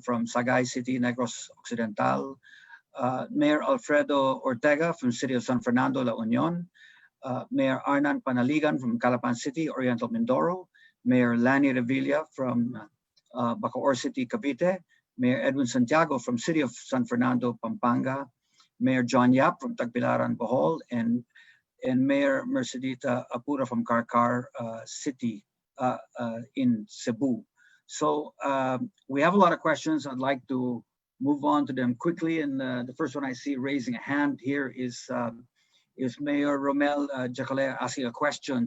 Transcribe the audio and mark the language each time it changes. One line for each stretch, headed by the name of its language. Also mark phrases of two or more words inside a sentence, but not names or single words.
English: from Sagay City, Negros Occidental, Mayor Alfredo Ortega from City of San Fernando, La Union, Mayor Arnan Panaligan from Calapan City, Oriental Mindoro, Mayor Lani Revilla from Bacoor City, Cavite, Mayor Edwin Santiago from City of San Fernando, Pampanga, Mayor John Yap from Tagbilaran, Bohol, and Mayor Mercedita Apura from Carcar City in Cebu. So we have a lot of questions. I'd like to move on to them quickly. And the first one I see raising a hand here is Mayor Romel Jacale asking a question.